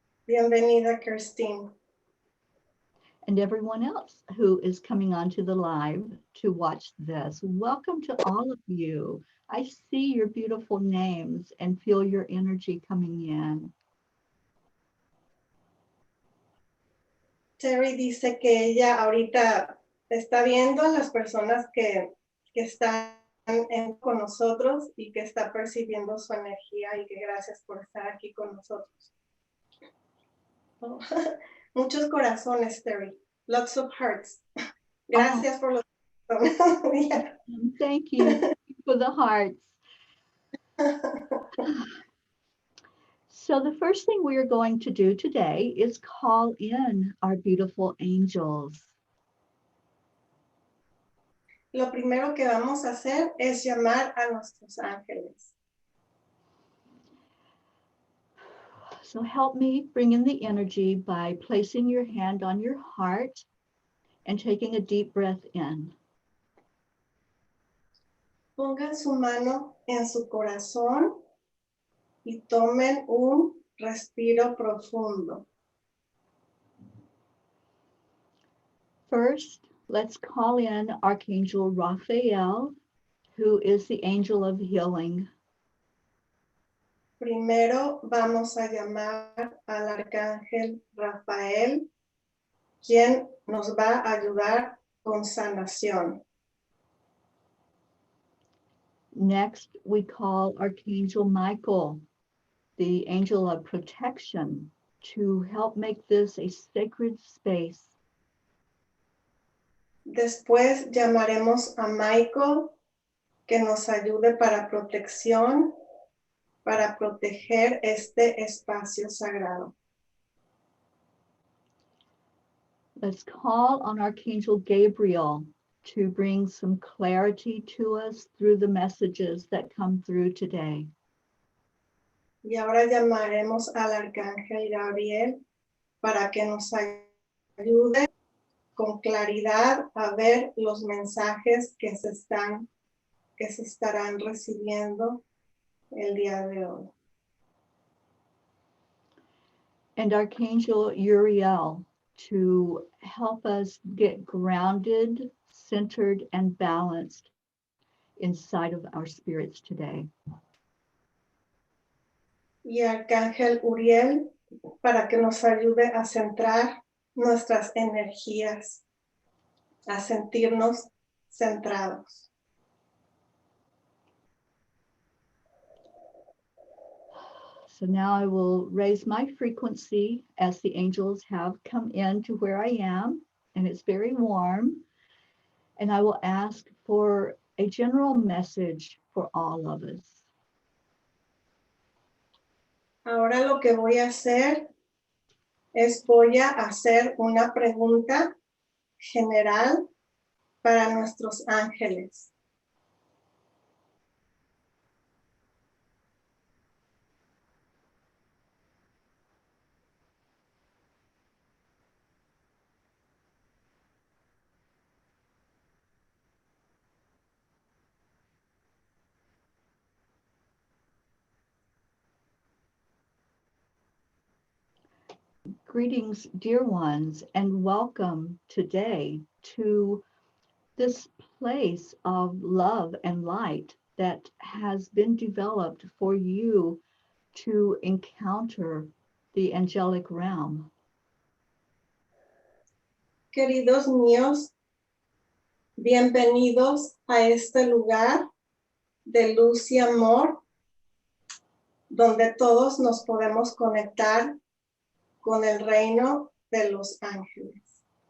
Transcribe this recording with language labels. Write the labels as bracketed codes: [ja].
[es] Bienvenida, Christine. [en] And everyone else who is coming onto the live to watch this, welcome to all of you. I see your beautiful names and feel your energy coming in. [es] Teri dice que ella ahorita está viendo a las personas que están con nosotros y que está percibiendo su energía y que gracias por estar aquí con nosotros. Oh, muchos corazones, Teri. [en] Lots of hearts. [es] Gracias por los corazones. Yeah. [en] Thank you for the hearts. So the first thing we are going to do today is call in our beautiful angels. [es] Lo primero que vamos a hacer es llamar a nuestros ángeles. [en] So help me bring in the energy by placing your hand on your heart and taking a deep breath in. [es] Pongan su mano en su corazón y tomen un respiro profundo. [en] First, let's call in Archangel Raphael, who is the angel of healing. [es] Primero vamos a llamar al arcángel Rafael, quien nos va a ayudar con sanación. [en] Next, we call Archangel Michael, the angel of protection, to help make this a sacred space. [es] Después llamaremos a Michael que nos ayude para protección, para proteger este espacio sagrado. [en] Let's call on Archangel Gabriel to bring some clarity to us through the messages that come through today. [es] Y ahora llamaremos al Arcángel Gabriel para que nos ayude con claridad a ver los mensajes que se estarán recibiendo el día de hoy. [en] And Archangel Uriel to help us get grounded, centered, and balanced inside of our spirits today. [es] Y Arcángel Uriel para que nos ayude a centrar nuestras energías, a sentirnos centrados. [en] So now I will raise my frequency as the angels have come in to where I am, and it's very warm. And I will ask for a general message for all of us. [es] Ahora lo que voy a hacer es voy a hacer una pregunta general para nuestros ángeles. [en] Greetings, dear ones, and welcome today to this place of love and light that has been developed for you to encounter the angelic realm. [es] Queridos míos, bienvenidos a este lugar de luz y amor, donde todos nos podemos conectar con el reino de los ángeles.